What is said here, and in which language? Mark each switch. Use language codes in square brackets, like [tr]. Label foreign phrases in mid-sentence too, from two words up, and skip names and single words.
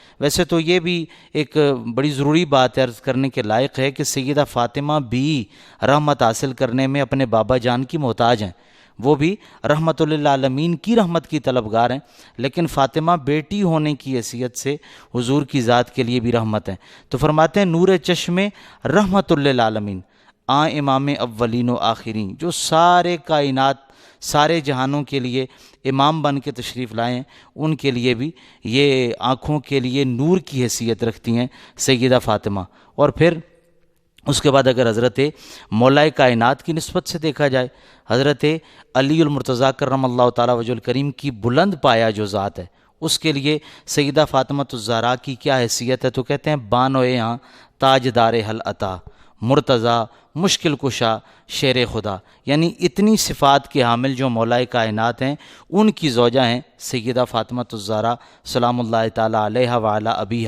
[ur] ویسے تو یہ بھی ایک بڑی ضروری بات ہے، عرض کرنے کے لائق ہے کہ سیدہ فاطمہ بھی رحمت حاصل کرنے میں اپنے بابا جان کی محتاج ہیں، وہ بھی رحمت للعالمین کی رحمت کی طلبگار ہیں، لیکن فاطمہ بیٹی ہونے کی حیثیت سے حضور کی ذات کے لیے بھی رحمت ہیں۔ تو فرماتے ہیں [fa] نور چشم رحمت للعالمین، امام اولین و آخرین، [ur] جو سارے کائنات، سارے جہانوں کے لیے امام بن کے تشریف لائے ہیں، ان کے لیے بھی یہ آنکھوں کے لیے نور کی حیثیت رکھتی ہیں سیدہ فاطمہ۔ اور پھر اس کے بعد اگر حضرت مولا کائنات کی نسبت سے دیکھا جائے، حضرت علی المرتضیٰ [ar] کرم اللہ تعالیٰ وجہ الکریم [ur] کی بلند پایا جو ذات ہے، اس کے لیے سیدہ فاطمہ الزہرا کی کیا حیثیت ہے، تو کہتے ہیں [fa] بانوئے ہاں تاج دار حل عطا، مرتضیٰ مشکل کشا شیر خدا، [ur] یعنی اتنی صفات کے حامل جو مولا کائنات ہیں ان کی زوجہ ہیں سیدہ فاطمہ الزہرا [ar] سلام اللہ تعالیٰ علیہ وعلی ابیہا۔